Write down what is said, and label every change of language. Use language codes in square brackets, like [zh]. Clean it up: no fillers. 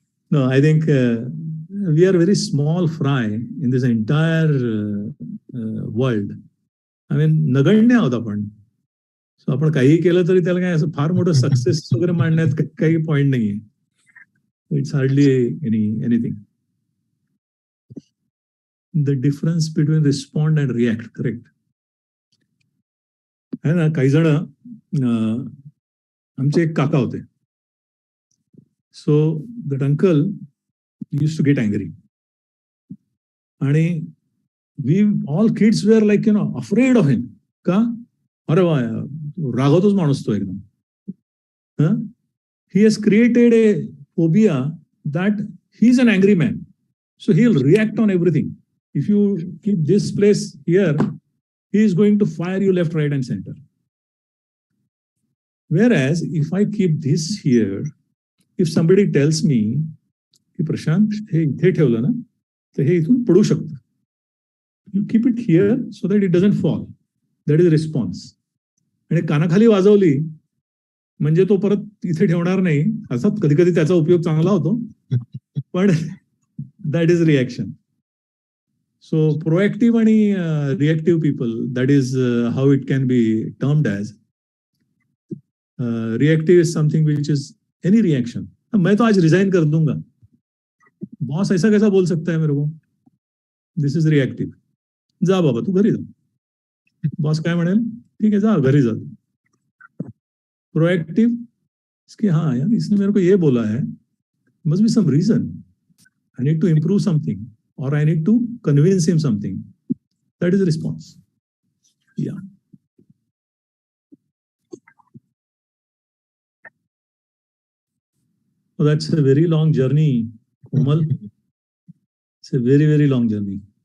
[en] No, I think we are a very small fry in this entire world. I mean, [mr] नगण्य आहोत आपण. So आपण काही केलं तरी त्याला काय असं फार मोठं सक्सेस वगैरे मांडण्यात काही पॉइंट नाहीये. [en] It's hardly anything. The difference between respond and react, correct? [hi] है ना, [mr] काही जण आमचे एक काका होते. [en] So that uncle used to get angry. आणि we all kids were like, afraid of him. [mr] का? अरे वा, रागवतोच माणूस तो एकदम. [en] He has created a phobia that he's an angry man. So he'll react on everything. If you keep this place here, he is going to fire you left, right, and center. Whereas if I keep this here, if somebody tells me, Prashant, [mr] हे इथे ठेवलं ना, तर हे इथून पडू शकतं. [en] You keep it here so that it doesn't fall. That is response. [mr] आणि कानाखाली वाजवली म्हणजे तो परत इथे ठेवणार नाही. अर्थात कधी कधी त्याचा उपयोग चांगला होतो, पण [en] that is reaction. So proactive and reactive people, that is how it can be termed as. Reactive is something which is any reaction. [hi] मैं तो आज रिजाइन कर दूंगा. बॉस ऐसा कैसा बोल सकता है मेरे को? [en] This is reactive. [mr] जा बाबा तू घरी जा. बॉस काय म्हणेल? [hi] ठीक है [mr] जा घरी जा. [hi] Proactive, इसके हाँ यार इसने मेरे को ये बोला है. [en] Must be some reason. I need to improve something. Or I need to convince him something. That is the response. Yeah. So that's a very long journey, Komal. It's a very, very long journey.